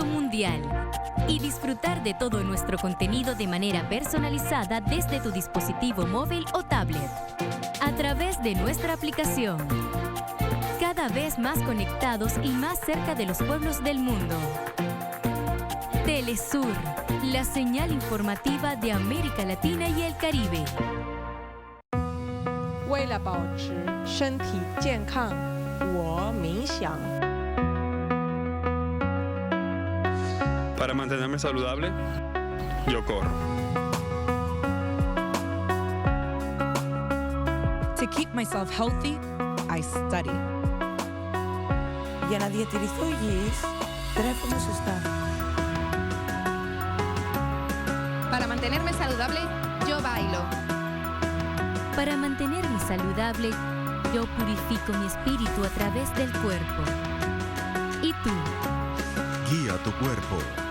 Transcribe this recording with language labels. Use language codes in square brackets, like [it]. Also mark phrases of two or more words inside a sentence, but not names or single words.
[es] mundial y disfrutar de todo nuestro contenido de manera personalizada desde tu dispositivo móvil o tablet, a través de nuestra aplicación. Cada vez más conectados y más cerca de los pueblos del mundo. Telesur, la señal informativa de América Latina y el Caribe. [zh] 为了保持身体健康，我冥想。 [es] Para mantenerme saludable, yo corro. [en] To keep myself healthy, I study. [el] Για να διατηρηθώ υγιής, τρέφομαι σωστά. [es] Para mantenerme saludable, yo bailo. Para mantenerme saludable, yo purifico mi espíritu a través del cuerpo. ¿Y tú? Guía tu cuerpo.